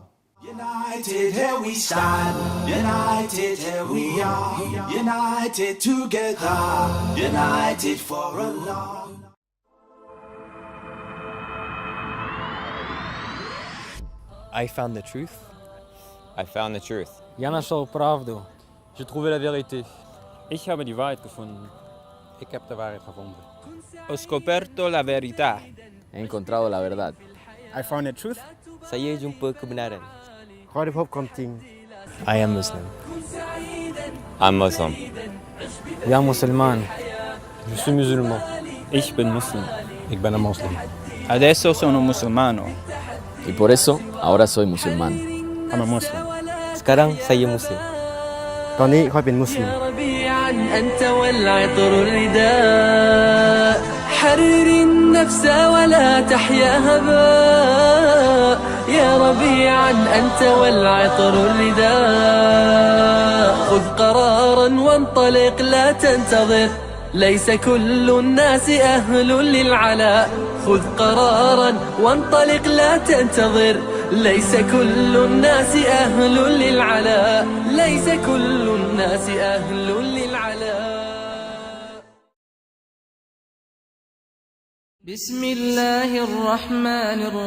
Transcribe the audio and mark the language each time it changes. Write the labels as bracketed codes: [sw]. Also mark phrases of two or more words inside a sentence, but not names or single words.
[en] United, here we stand. United, here we are. United together. United for Allah. I found the truth. I found the truth. [ru] Я нашел правду. [fr] J'ai trouvé la vérité. [de] Ich habe die Wahrheit gefunden. [nl] Ik heb de waarheid gevonden. [it] Ho scoperto la verità. [es] He encontrado la verdad. [en] I found the truth. [ms] Saya jumpa kebenaran. [en] I am Muslim. I'm Muslim. [ru] Я мусульман. [fr] Je suis musulman. [de] Ich bin Muslim. [nl] Ik ben een moslim. [it] Adesso sono musulmano. [es] Y por eso, ahora soy musulmán. [en] I'm a Muslim. [id] Sekarang saya Muslim. [th] ตอนนี้ค่อยเป็นมุสลิม [ar] ربيعا أنت والعطر الرداء حرر النفس ولا تحيا هباء يا ربيعا أنت والعطر الرداء خذ قرارا وانطلق لا تنتظر ليس كل الناس أهل للعلاء خذ قرارا وانطلق لا تنتظر ليس كل الناس أهل للعلاء ليس كل الناس أهل للعلاء بسم الله الرحمن